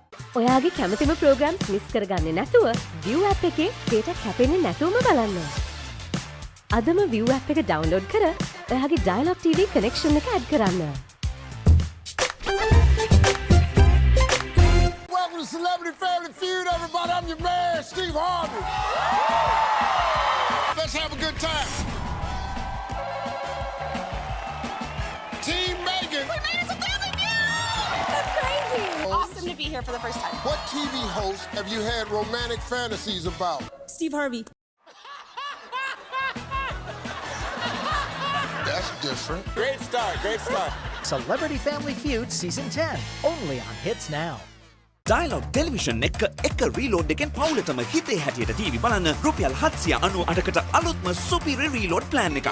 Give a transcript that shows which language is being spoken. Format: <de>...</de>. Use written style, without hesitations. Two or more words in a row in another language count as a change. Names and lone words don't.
<si>ඔයාගේ කැමතිම</si> <en>programs miss</en> <si>කරගන්නේ නැතුව ViU app එකේ data කැපෙන්නේ නැතුවම බලන්න. අදම ViU app එක download කර ඔයාගේ Dialog TV connection එක add කරන්න.</si> <en>Welcome to Celebrity Family Feud, everybody. I'm your man, Steve Harvey. Let's have a good time. Team Megan. We made it to Family Feud! That's crazy! Awesome to be here for the first time. What TV host have you had romantic fantasies about? Steve Harvey. That's different. Great start, great start. Celebrity Family Feud Season 10, only on Hits Now.</en> <si>Dialog Television එක රීලෝඩ් එකෙන් පවුලටම හිතේ හැටියට ටීවී බලන්න රුපියල් 798කට අලුත්ම සුපිරි</si> <en>reload plan</en> <si>එකක්.</si>